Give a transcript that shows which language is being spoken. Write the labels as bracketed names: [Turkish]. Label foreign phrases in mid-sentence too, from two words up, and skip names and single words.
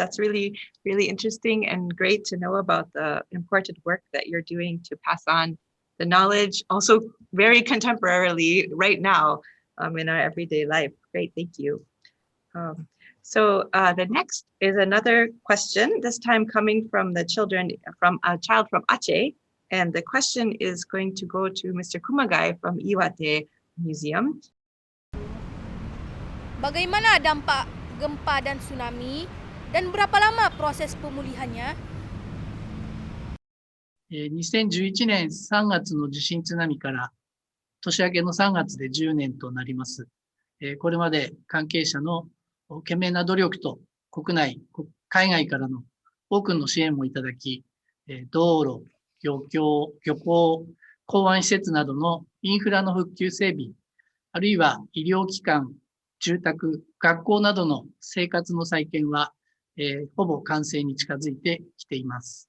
[English] That's really, really interesting and great to know about the important work that you're doing to pass on the knowledge, also very contemporarily right now in our everyday life. Great, thank you. So the next is another question, this time coming from the children, from a child from Aceh. And the question is going to go to Mr. Kumagai from Iwate Museum. [Indonesian] Bagaimana dampak gempa dan tsunami dan berapa lama proses pemulihannya? [Japanese] 2011 年3月の地震津波から年明けの3月で10年となります。これまで関係者の懸命な努力と国内、海外からの多くの支援もいただき、道路、漁港、港湾施設などのインフラの復旧整備、あるいは医療機関、住宅、学校などの生活の再建は、ほぼ完成に近づいてきています。